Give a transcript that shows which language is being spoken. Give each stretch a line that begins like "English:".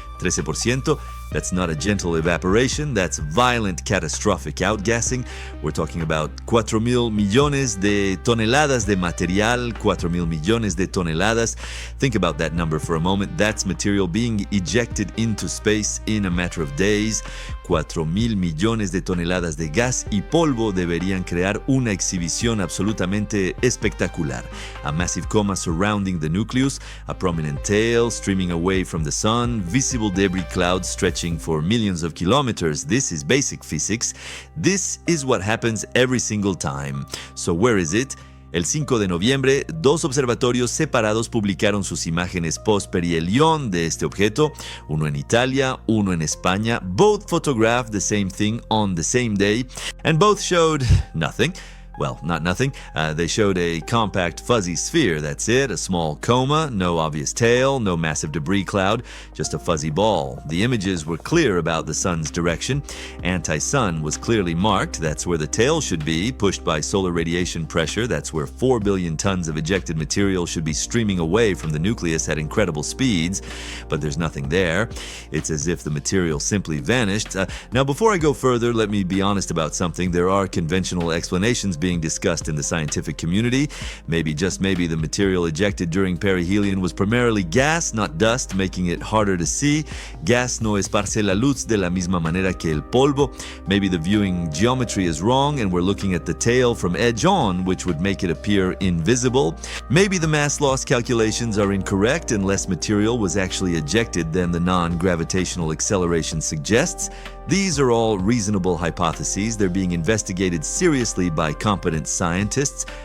English: 13%, that's not a gentle evaporation, that's violent, catastrophic outgassing. We're talking about
Spanish: 4,000 millones de toneladas de material, 4,000 millones de toneladas.
English: Think about that number for a moment. That's material being ejected into space in a matter of days.
Spanish: 4,000 millones de toneladas de gas y polvo deberían crear una exhibición absolutamente espectacular.
English: A massive coma surrounding the nucleus, a prominent tail streaming away from the sun, visible debris clouds stretching for millions of kilometers. This is basic physics. This is what happens every single time. So where is it?
Spanish: El 5 de noviembre, 2 observatorios separados publicaron sus imágenes post-perihelion de este objeto, uno en Italia, uno en España.
English: Both photographed the same thing on the same day, and both showed nothing. Well, not nothing. They showed a compact fuzzy sphere, that's it, a small coma, no obvious tail, no massive debris cloud, just a fuzzy ball. The images were clear about the sun's direction. Anti-sun was clearly marked, that's where the tail should be, pushed by solar radiation pressure, that's where 4 billion tons of ejected material should be streaming away from the nucleus at incredible speeds, but there's nothing there. It's as if the material simply vanished. Now, before I go further, let me be honest about something. There are conventional explanations being discussed in the scientific community. Maybe, just maybe, the material ejected during perihelion was primarily gas, not dust, making it harder to see.
Spanish: Gas no esparce la luz de la misma manera que el polvo.
English: Maybe the viewing geometry is wrong and we're looking at the tail from edge on, which would make it appear invisible. Maybe the mass loss calculations are incorrect and less material was actually ejected than the non-gravitational acceleration suggests. These are all reasonable hypotheses. They're being investigated seriously by competent scientists.